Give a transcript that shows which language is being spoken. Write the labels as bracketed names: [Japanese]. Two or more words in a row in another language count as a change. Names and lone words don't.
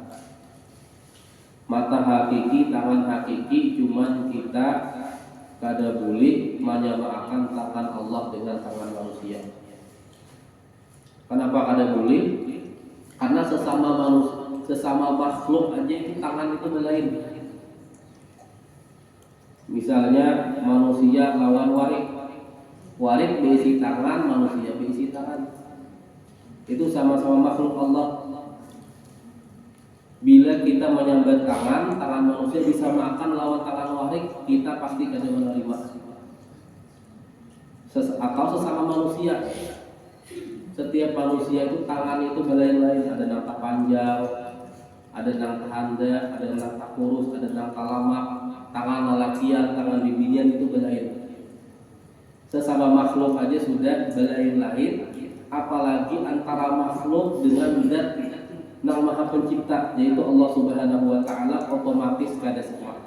[Banjar] Mata hakiki, tangan hakiki, cuman kita kada boleh menyamakan tangan Allah dengan tangan manusia. Kenapa kada boleh? Karena sesama manusia, sesama makhluk aja itu tangan itu belain. Misalnya manusia lawan warik, warik berisi tangan, manusia berisi tangan. Itu sama-sama makhluk Allah. Bila kita menyambat tangan, tangan manusia bisa makan lawan tangan warik, kita pasti kada menerima. Atau sesama manusia, setiap manusia itu tangan itu belain-lain. Ada yang tak panjang, ada yang tak handa, ada yang tak kurus, ada yang tak lama. Tangan lelakian, tangan bibinian itu belain. Sesama makhluk aja sudah belain-lain, apalagi antara makhluk dengan zat Yang Maha Pencipta, yaitu Allah [Arabic] سبحانه وتعالى, [Banjar] otomatis kada sama.